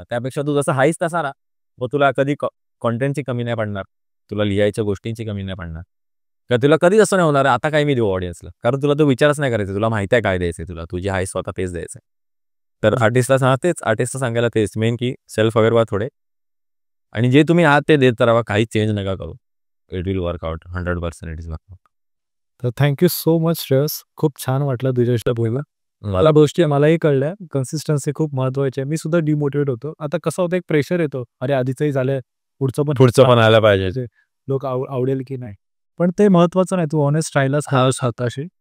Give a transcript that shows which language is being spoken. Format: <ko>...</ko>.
<mr>त्यापेक्षा तू जसं हायस तसा राहा, मग तुला कधी कॉन्टेंटची कमी नाही पडणार, तुला लिहायच्या गोष्टींची कमी नाही पडणार, किंवा तुला कधीच असं नाही होणार आता काय मी देऊ ऑडियन्सला, कारण तुला तो विचारच नाही करायचा, तुला माहिती आहे काय द्यायचं, तुला तुझी हाय स्वतः तेच द्यायचं. तर आर्टिस्टला सांगतेच, आर्टिस्टला सांगायला तेच मेन की सेल्फ अवेअर व्हा थोडे, आणि जे तुम्ही आहात ते देत राहा, काही चेंज नका करू.</mr> <en>It will work out 100%. It is work out.</en> <mr>तर थँक्यू सो मच श्रेयस, खूप छान वाटलं तुझ्याशी बोलणं. मला गोष्टी मलाही कळल्या, कन्सिस्टन्सी खूप महत्वाची आहे. मी सुद्धा डिमोटिवेट होतो. आता कसं होतं, एक प्रेशर येतो, अरे आधीचंही झालंय, पुढचं पण आलं पाहिजे, लोक आवडेल की नाही. पण ते महत्वाचं नाही, तू ऑनेस्ट राहिलास स्वतःशी,</mr>